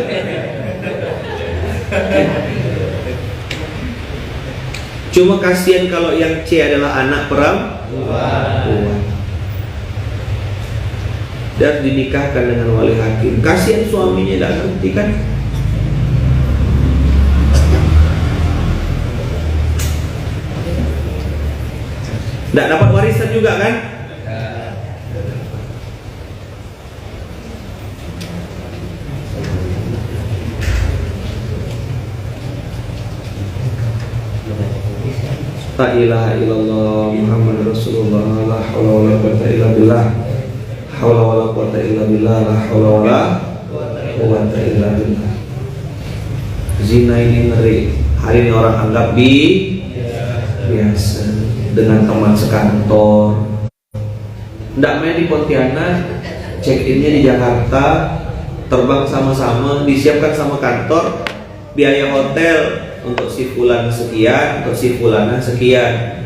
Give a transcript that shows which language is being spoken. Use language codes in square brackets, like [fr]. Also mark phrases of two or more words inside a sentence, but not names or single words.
[id] Cuma kasihan kalau yang C adalah anak perempuan dan dinikahkan dengan wali hakim. Kasihan suaminya tidak ngerti kan? Tidak dapat warisan juga kan? [ar] لا إله إلا الله محمد رسول الله، لا حول ولا قوة إلا بالله، حول ولا قوة إلا بالله، لا حول ولا قوة إلا بالله. [id] Zina ini ngeri. Hari ini orang anggap biasa dengan teman sekantor. Nggak main di Pontianak, [en] check innya [id] di Jakarta, terbang sama-sama, disiapkan sama kantor, biaya hotel untuk si fulan sekian, untuk si fulana sekian.